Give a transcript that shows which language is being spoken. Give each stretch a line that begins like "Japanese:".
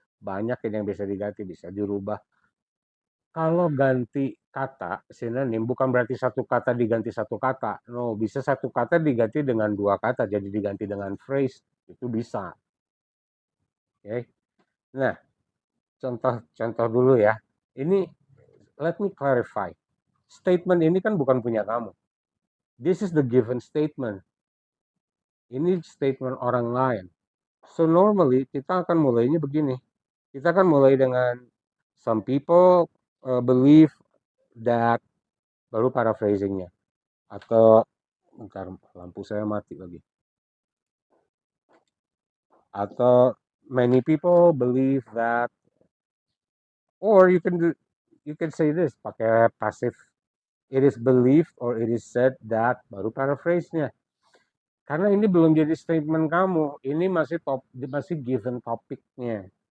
Indonesian: Banyak ini yang bisa diganti, bisa dirubah. Kalau ganti kata, sinonim bukan berarti satu kata diganti satu kata.
English: No,
Indonesian: bisa satu kata diganti dengan 2 kata, jadi diganti dengan phrase. Itu bisa. Oke. Nah, contoh dulu ya. Ini
English: let me clarify.
Indonesian: statement ini kan bukan punya kamu.
English: This is the given statement.
Indonesian: Ini statement orang lain.
English: So normally
Indonesian: kita akan mulainya begini. Kita akan mulai dengan
English: some people believe that,
Indonesian: baru paraphrasingnya. Atau bentar, lampu saya mati lagi. Atau
English: many people believe that, or you can say this
Indonesian: pakai
English: passive. It is believed or it is said that,
Indonesian: baru paraphrase-nya. Karena ini belum jadi statement kamu, ini masih given topiknya.